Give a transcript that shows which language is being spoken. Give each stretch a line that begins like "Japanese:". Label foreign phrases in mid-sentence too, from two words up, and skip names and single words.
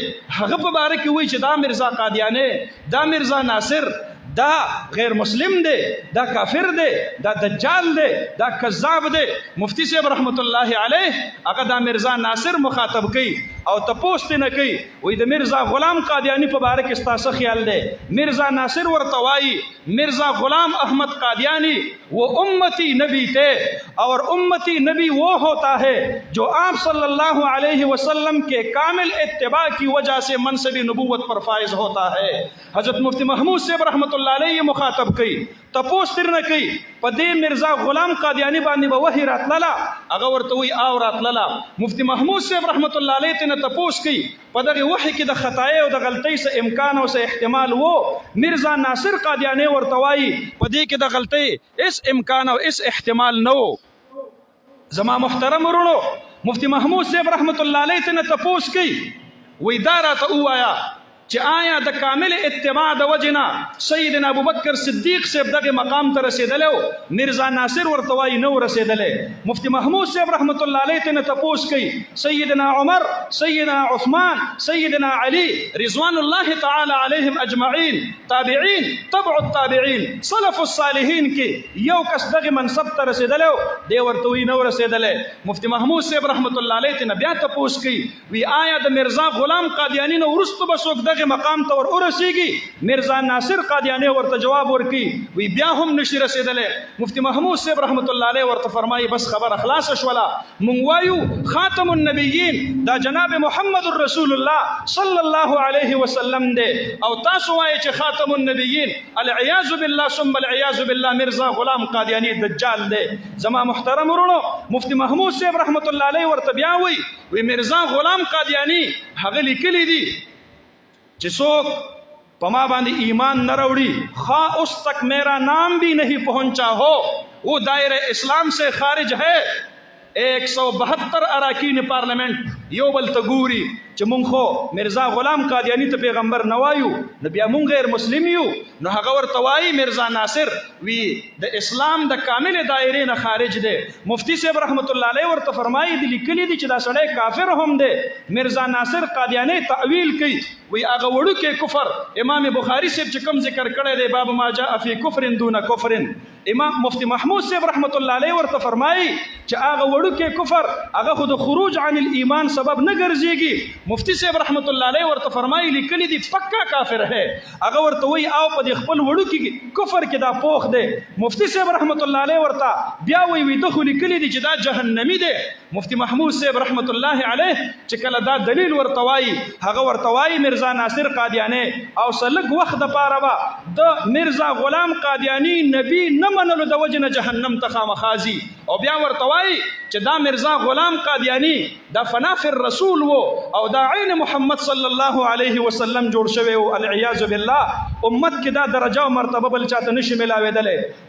Pashto: هغه په باره کې وایي چې دا مرزا قادیانی، دا مرزا ناصر دا غیر مسلم دی، دا کافر دی، دا دجال دی، دا کذاب دی. مفتی صاحب رحمت الله علیه هغه دا مرزا ناصر مخاطب کوي او تپوس نه کوي، وای د مرزا غلام قادیانی په باره کې ستاسو خیال دی؟ مرزا ناصر ورته وایي
Urdu: مرزا غلام احمد قادیانی وہ امتی نبی تھے اور امتی نبی وہ ہوتا ہے جو آپ صلی اللہ علیہ وسلم کے کامل اتباع کی وجہ سے منصب نبوت پر فائز ہوتا ہے.
Pashto: حضرت مفتی محمود صاحب رحمت الله علیه مخاطب کوي، تپوس تر نه کوي په دې مرزا غلام قادیانی باندې به وحی راتلله، هغه ورته وایي او راتلله. مفتی محمود صاحب رحمت الله علیه ته تپوس کوي په دغه وحی کې د خطای او د غلطۍ څه امکان او څه احتمال وو؟ مرزا ناصر قادیانی ورته وایي په دې کې د غلطۍ اس امکان او اس احتمال نه وو. زما محترم ورونو، مفتی محمود صاحب رحمت الله علیه ته تپوس کوي، وی دا راته ووایه چې آیا د کامل اتباع د وجنا سیدنا ابوبکر صدیق صاحب دغه مقام ته رسیدلو؟ مرزا ناصر ورته وایي نو رسیدلې. مفتی محمود صاحب رحمت الله علیه ته تپوس کوي سیدنا عمر، سیدنا عثمان، سیدنا علی
Arabic: رضوان الله تعالی علیهم اجمعین،
Pashto: تابعین،
Arabic: تبع التابعین، سلف الصالحین
Pashto: کې یو کس دغه منصب ته رسیدلو؟ دی ورته وایي نو رسیدلې. مفتی محمود صاحب رحمت الله علیه ته بیا تپوس کوي وی آیا د مرزا غلام قادیانی نو ورستو بسوک مقام ته ورسیږي؟ مرزا ناصر قادیانی ورته جواب ورکي وی بیا هم نشي رسیدلې. مفتی محمود صاحب رحمت الله علیه ورته فرمایي بس خبر خلاص شولا، مونږ وایو
Arabic: خاتم النبیین
Pashto: دا جناب محمد رسول الله صلی الله علیه وسلم دی او تاسو وایي چې
Arabic: خاتم النبیین العیاذ بالله ثم العیاذ بالله
Pashto: مرزا غلام قادیانی دجال دی. زما محترم ورونو، مفتی محمود صاحب رحمت الله علیه ورته بیا وی مرزا غلام قادیانی هغه لیکلی دی چې څوک په ما باندې ایمان نه راوړي
Urdu: خواہ اس تک میرا نام بھی نہیں پہنچا ہو وہ دائرہ اسلام سے خارج ہے.
Pashto: 172 اراکین پارلیمنٹ یو بل ته ګوري چې مونږ خو مرزا غلام قادیانی ته پیغمبر نه وایو، نو بیا مونږ غیر مسلم یو. نو هغه ورته وایي مرزا ناصر وی د اسلام د کامل دایرې نه خارج دی. مفتی صاحب رحمت الله علیه ورته فرمایي د لیکلي دي چې دا سړی کافر هم دی. مرزا ناصر قادیانی تعویل کوي وی هغه وړوکی کفر امام بخاری صاحب چې کوم ذکر کړی دی
Arabic: باب ما جاء فی کفر دون کفر،
Pashto: امام مفتی محمود صاحب رحمت الله علیه ورته فرمایي چې هغه وړوکی کفر هغه خو د
Arabic: خروج عن الایمان
Pashto: سبب نه ګرځيږي. مفتی صاحب رحمت الله علیه ورته فرمایي لیکلی دی
Urdu: پکا کافر ہے.
Pashto: هغه ورته وی او په خپل وړوکی کفر کې دا پوخ دی. مفتی صاحب رحمت الله علیه ورته بیا وی د خو لیکلی دی چې دا جهنمی دی. مفتی محمود صاحب رحمت الله علیه چې کله دا دلیل ورته وایي هغه ورته وایي مرزا ناصر قادیانی او سلک وخت د پاره با د مرزا غلام قادیانی نبی نه منلو د وجنه جهنم ته خامخازي او بیا ورته وایي چې دا مرزا غلام قادیانی دا فنافر رسول و او دا عین محمد صلی الله علیه وسلم جوړ شوی او
Arabic: العیاذ بالله
Pashto: امت کې دا درجه او مرتبه بل چاته نشي ملاوېدلی.